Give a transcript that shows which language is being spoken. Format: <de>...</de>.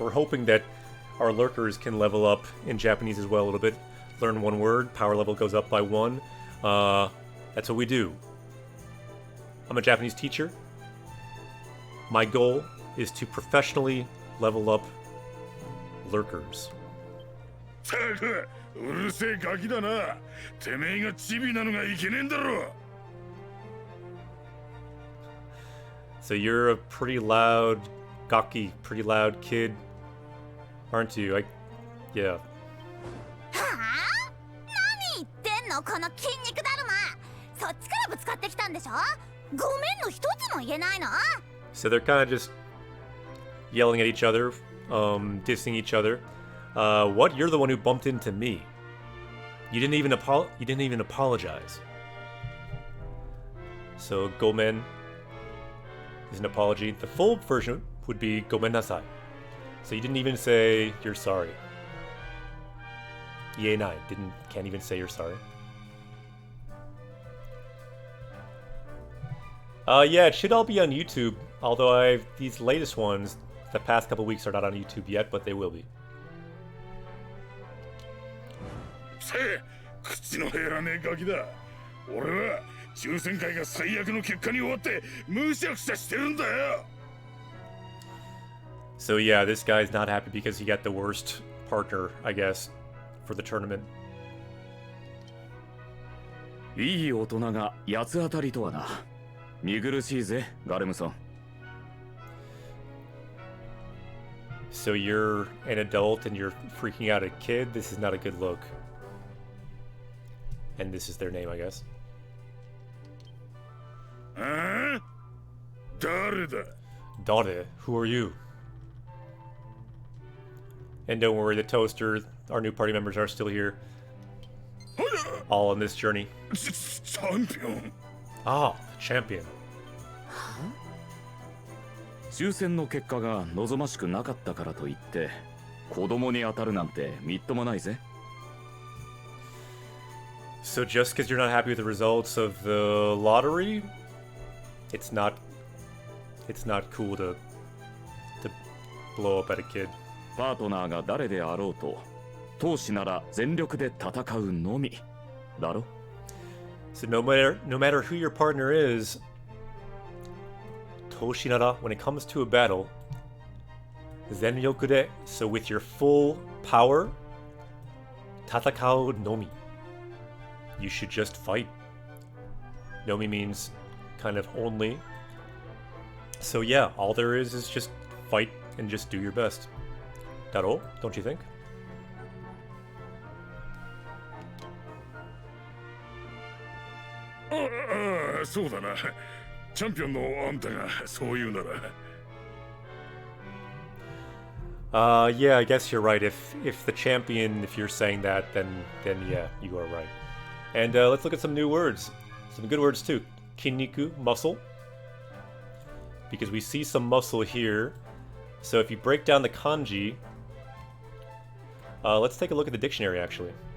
<en>We're hoping that our lurkers can level up in Japanese as well a little bit. Learn one word, power level goes up by 1. That's what we do. I'm a Japanese teacher. My goal is to professionally level up lurkers.</en> <ja>うるせえガキだな。てめえがチビなのがいけねえんだろ。</ja> <en>So you're a pretty loud, gaki, pretty loud kid, aren't you? Yeah.</en> <ja>はあ？何言ってんのこの筋肉だるま。そっちからぶつかってきたんでしょ？ごめんの一つも言えないの？</ja> <en>So they're kind of just yelling at each other, dissing each other. What? You're the one who bumped into me. You didn't even apologize. So gomen is an apology. The full version would be gomen nasai. So you didn't even say you're sorry. Ienai can't even say you're sorry. Yeah, it should all be on YouTube. Although these latest ones, the past couple weeks are not on YouTube yet, but they will be.</en> <ja>せえ、口の減らねえガキだ。俺は抽選会が最悪の結果に終わってむしゃくしゃしてるんだよ。</ja> <en>So yeah, this guy's not happy because he got the worst partner, I guess, for the tournament.</en> <ja>いい大人が八つ当たりとはな。見苦しいぜ、ガレムさん。</ja> <en>So you're an adult and you're freaking out a kid? This is not a good look. And this is their name, I guess.</en> <ja>ああ？誰だ？</ja> <en>Dare, who are you? And don't worry, the toaster, our new party members are still here. All on this journey.</en> <ja>チャンピオン。</ja> <en>Ah, champion.</en> <ja>抽選の結果が望ましくなかったからといって子供に当たるなんてみっともないぜ。</ja> <en>So just because you're not happy with the results of the lottery, it's not cool to blow up at a kid.</en> <ja>パートナーが誰であろうと闘志なら全力で戦うのみだろ。</ja> <en>So no matter who your partner is, Toshinara, when it comes to a battle, Zenryoku de, so with your full power,</en> <ja>tatakao nomi.</ja> <en>You should just fight. Nomi means kind of only. So yeah, all there is just fight and just do your best. Daro, don't you think?</en> <ja>ああ、そうだな。チャンピオンのあんたがそう言うなら。</ja> <en>Yeah, I guess you're right. If the champion, if you're saying that, then yeah, you are right. And let's look at some new words. Some good words too. Kinniku, muscle. Because we see some muscle here. So if you break down the kanji, let's take a look at the dictionary actually.</en>